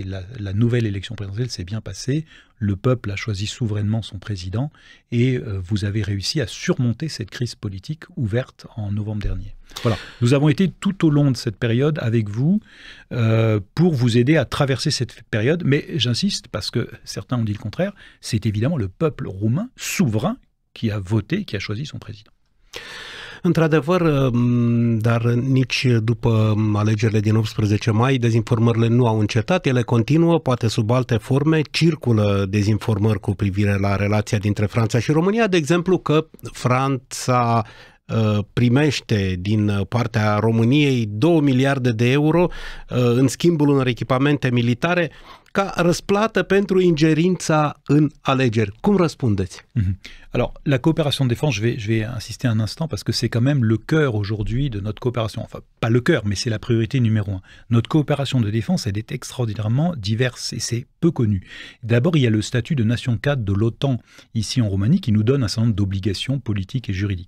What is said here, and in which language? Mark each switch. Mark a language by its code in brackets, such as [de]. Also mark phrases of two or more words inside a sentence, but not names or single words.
[fr] La nouvelle élection présidentielle s'est bien passée, le peuple a choisi souverainement son président, et vous avez réussi à surmonter cette crise politique ouverte en novembre dernier. Voilà, nous avons été tout au long de cette période avec vous pour vous aider à traverser cette période, mais j'insiste, parce que certains ont dit le contraire, c'est évidemment le peuple roumain souverain qui a voté, qui a choisi son président. [ro] Într-adevăr, dar nici după alegerile din 18 mai, dezinformările nu au încetat, ele continuă, poate sub alte forme, circulă dezinformări cu privire la relația dintre Franța și România, de exemplu că Franța primește din partea României 2 miliarde de euro în schimbul unor echipamente militare ca răsplată pentru ingerința în alegeri. Cum răspundeți? [fr] Alors, la coopération de défense, je vais insister un instant parce que c'est quand même le cœur aujourd'hui de notre coopération. Enfin, pas le cœur, mais c'est la priorité numéro 1. Notre coopération de défense, elle est extraordinairement diverse et c'est peu connu. D'abord, il y a le statut de nation cadre de l'OTAN ici en Roumanie qui nous donne un certain nombre d'obligations politiques et juridiques.